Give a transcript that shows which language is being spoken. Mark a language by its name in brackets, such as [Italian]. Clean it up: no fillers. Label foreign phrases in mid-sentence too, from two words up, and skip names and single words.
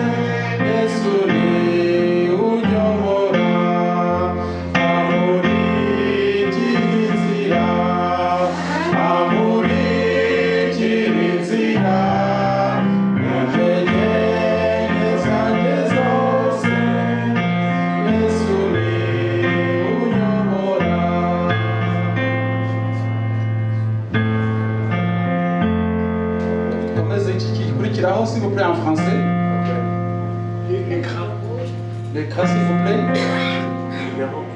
[Kinyarwanda] Yesu ni unyobora amurikira inzira, amurikira inzira enyenyeri zanjye zose. Yesu ni unyobora. Dukomeze iki gikurikiraho [French] s'il vous plaît en français. L'écran s'il vous plaît.